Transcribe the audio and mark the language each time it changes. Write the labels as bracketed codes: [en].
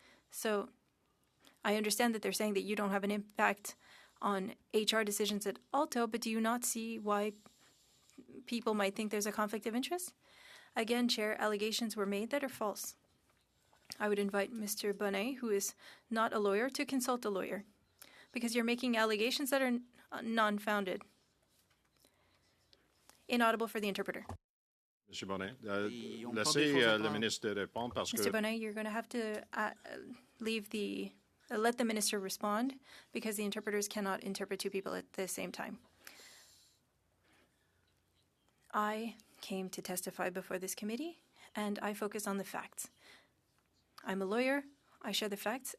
[en] So I understand that they're saying that you don't have an impact on HR decisions at Alto, but do you not see why people might think there's a conflict of interest? Again, Chair, allegations were made that are false. I would invite Mr. Bonnet, who is not a lawyer, to consult a lawyer, because you're making allegations that are non-founded. Inaudible for the interpreter. [fr] Monsieur Bonnet, laissez le ministre répondre parce que... [en] Mr. Bonnet, you're going to have to let the minister respond because the interpreters cannot interpret two people at the same time. I came to testify before this committee, and I focus on the facts. I'm a lawyer. I share the facts.